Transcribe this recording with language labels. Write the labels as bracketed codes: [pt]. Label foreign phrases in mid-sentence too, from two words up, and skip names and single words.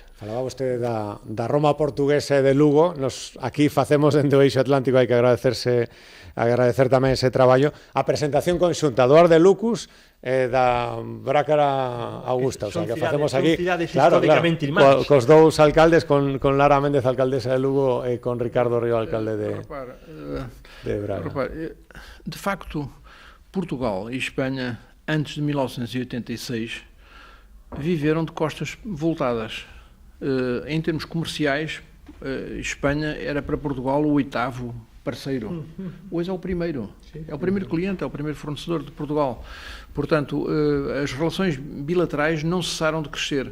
[gl] Falaba vostede da Roma portuguesa e de Lugo, aquí facemos dende o Eixo Atlántico, hai que agradecer tamén ese traballo. A presentación conxunta do Ar de Lucus e da Brácara Augusta, [es] o sea, [gl] que facemos aquí cos dous alcaldes, con Lara Méndez, alcaldesa de Lugo, e con Ricardo Río, alcalde de Braga. [pt] De facto, Portugal e Espanha, antes de 1986, viveram de costas voltadas. Em termos comerciais, Espanha era para Portugal o 8º parceiro. Hoje é o primeiro. É o primeiro cliente, é o primeiro fornecedor de Portugal. Portanto, as relações bilaterais não cessaram de crescer.